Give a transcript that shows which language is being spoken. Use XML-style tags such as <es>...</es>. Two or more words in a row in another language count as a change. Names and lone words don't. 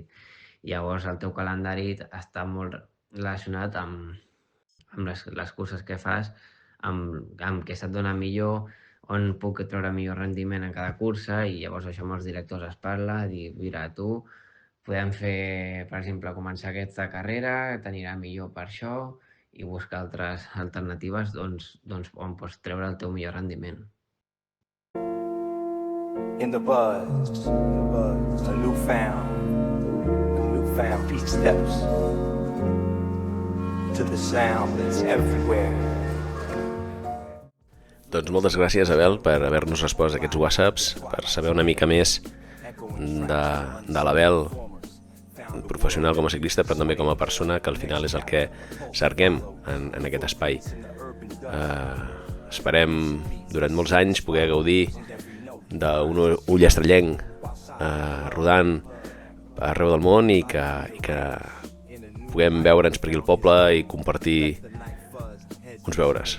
<ca>Llavors el teu calendari està molt relacionat amb les curses que fas, amb què se't dona millor, on puc treure millor rendiment en cada cursa, i llavors això amb els directors es parla, dir, mira, tu podem fer, per exemple, començar aquesta carrera, t'anirà millor per això, i buscar altres alternatives doncs, on pots treure el teu millor rendiment.</ca> <en>In the buzz, a newfound beat steps to the sound that's everywhere.</en> <ca>Doncs moltes gràcies, Abel, per haver-nos respost aquests whatsapps, per saber una mica més de l'Abel, professional com a ciclista, però també com a persona, que al final és el que cerquem en aquest espai. Esperem durant molts anys poder gaudir d'un ull estrellenc rodant arreu del món i que puguem veure'ns per aquí al poble i compartir uns beures.</ca>